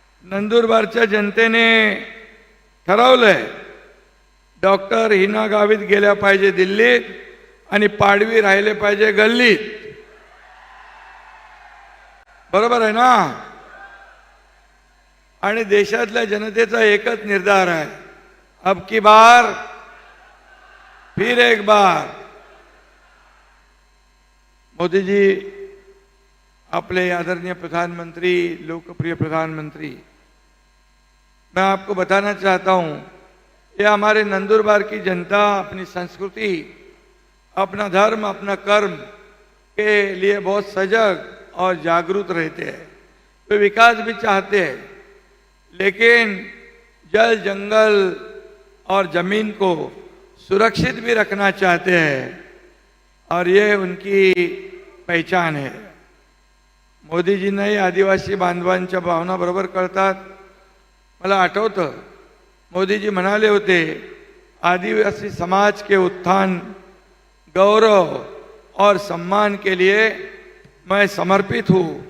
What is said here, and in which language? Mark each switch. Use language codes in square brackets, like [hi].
[mr] नंदुरबारच्या जनतेने ठरवलंय डॉक्टर हिना गावित गेल्या पाहिजे दिल्लीत आणि पाडवी राहिले पाहिजे गल्लीत। बरोबर आहे ना? आणि देशातल्या जनतेचा एकच निर्धार आहे, [hi] अब की बार फिर एक बार। मोदीजी अपने आदरणीय प्रधानमंत्री, लोकप्रिय प्रधानमंत्री, मैं आपको बताना चाहता हूं, ये हमारे नंदुरबार की जनता अपनी संस्कृति, अपना धर्म, अपना कर्म के लिए बहुत सजग और जागरूक रहते हैं। वे विकास भी चाहते हैं, लेकिन जल, जंगल और जमीन को सुरक्षित भी रखना चाहते हैं, और ये उनकी पहचान है। [mr] मोदीजींनाही आदिवासी बांधवांच्या भावना बरोबर कळतात। मला आठवतं मोदीजी म्हणाले होते, [hi] आदिवासी समाज के उत्थान, गौरव और सम्मान के लिए मैं समर्पित हूँ।